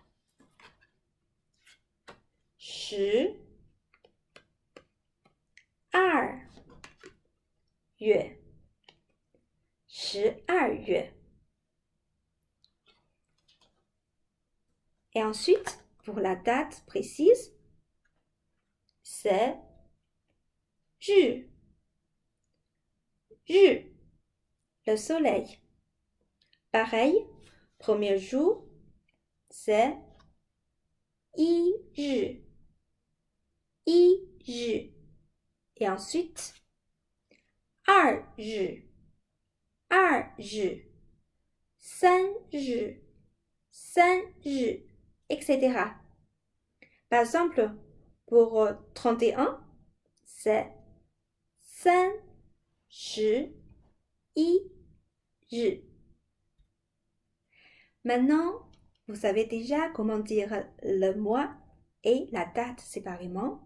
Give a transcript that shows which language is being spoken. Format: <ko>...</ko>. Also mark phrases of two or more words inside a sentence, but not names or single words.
<fr>12月 Et ensuite, pour la date précise, c'est 日 le soleil. Pareil, premier jour, c'est 一日 et ensuite</fr> <ja>二日 三日</ja> <fr>etc. Par exemple, pour 31, c'est 31日. Maintenant, vous savez déjà comment dire le mois et la date séparément.</fr>